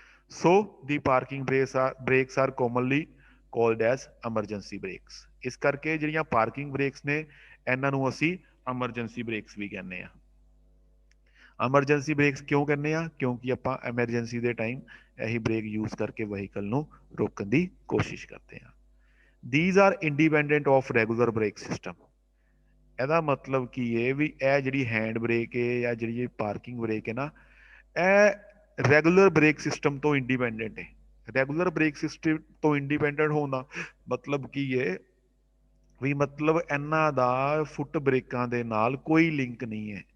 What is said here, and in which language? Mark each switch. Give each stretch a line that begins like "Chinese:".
English: So the parking brakes are commonly called as emergency brakes.
Punjabi: ਇਸ ਕਰਕੇ ਜਿਹੜੀਆਂ ਪਾਰਕਿੰਗ ਬ੍ਰੇਕਸ ਨੇ, ਇਹਨਾਂ ਨੂੰ ਅਸੀਂ ਐਮਰਜੈਂਸੀ ਬ੍ਰੇਕਸ ਵੀ ਕਹਿੰਦੇ ਆ। ਐਮਰਜੈਂਸੀ ਬ੍ਰੇਕਸ ਕਿਉਂ ਕਹਿੰਦੇ ਆ? ਕਿਉਂਕਿ ਆਪਾਂ ਐਮਰਜੈਂਸੀ ਦੇ ਟਾਈਮ ਇਹੀ ਬ੍ਰੇਕ ਯੂਜ਼ ਕਰਕੇ ਵਹੀਕਲ ਨੂੰ ਰੋਕਣ ਦੀ ਕੋਸ਼ਿਸ਼ ਕਰਦੇ ਹਾਂ।
English: These are independent of regular brake system।
Punjabi: ਇਹਦਾ ਮਤਲਬ ਕੀ ਹੈ ਵੀ ਇਹ ਜਿਹੜੀ ਹੈਂਡ ਬ੍ਰੇਕ ਹੈ ਜਾਂ ਜਿਹੜੀ ਪਾਰਕਿੰਗ ਬ੍ਰੇਕ ਹੈ ਨਾ, ਇਹ ਰੈਗੂਲਰ ਬ੍ਰੇਕ ਸਿਸਟਮ ਤੋਂ ਇੰਡੀਪੈਂਡੈਂਟ ਹੈ। ਰੈਗੂਲਰ ਬ੍ਰੇਕ ਸਿਸਟਮ ਤੋਂ ਇੰਡੀਪੈਂਡੈਂਟ ਹੋਣ ਦਾ ਮਤਲਬ ਕੀ ਹੈ? ਵੀ ਮਤਲਬ ਇਹਨਾਂ ਦਾ ਫੁੱਟ ਬ੍ਰੇਕਾਂ ਦੇ ਨਾਲ ਕੋਈ ਲਿੰਕ ਨਹੀਂ ਹੈ।